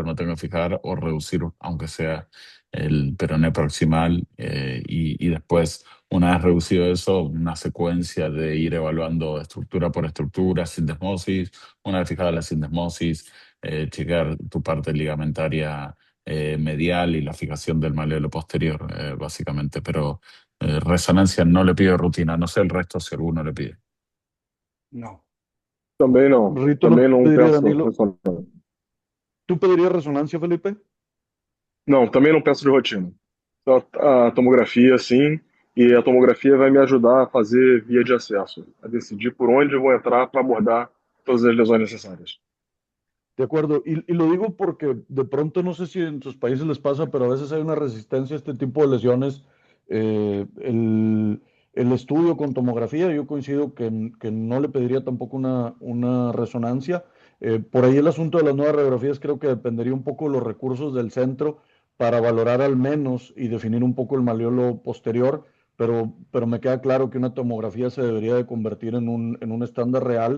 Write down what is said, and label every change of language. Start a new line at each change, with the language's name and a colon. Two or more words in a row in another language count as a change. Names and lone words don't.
Spanish: no tengo que fijar, o reducir, aunque sea el peroné proximal, y después, una vez reducido eso, una secuencia de ir evaluando estructura por estructura, sindesmosis, una vez fijada la sindesmosis, checar tu parte ligamentaria medial y la fijación del maléolo posterior, básicamente, pero resonancia no le pido rutina, no sé el resto si alguno le pide. No.
Portuguese: Também não.
Spanish: Rito, ¿no
Portuguese: Também não
Spanish: pediría
Portuguese: peço Danilo? ressonância.
Spanish: ¿Tú pedirías resonancia, Felipe?
Portuguese: Não, também não peço de rotina. Só a tomografia, sim, e a tomografia vai me ajudar a fazer via de acesso, a decidir por onde eu vou entrar para abordar todas as lesões necessárias.
Spanish: De acuerdo, y lo digo porque de pronto no sé si en sus países les pasa, pero a veces hay una resistencia a este tipo de lesiones. El estudio con tomografía, yo coincido que no le pediría tampoco una resonancia. Por ahí el asunto de las nuevas radiografías creo que dependería un poco de los recursos del centro, para valorar al menos y definir un poco el malleolo posterior, pero me queda claro que una tomografía se debería de convertir en un estándar real.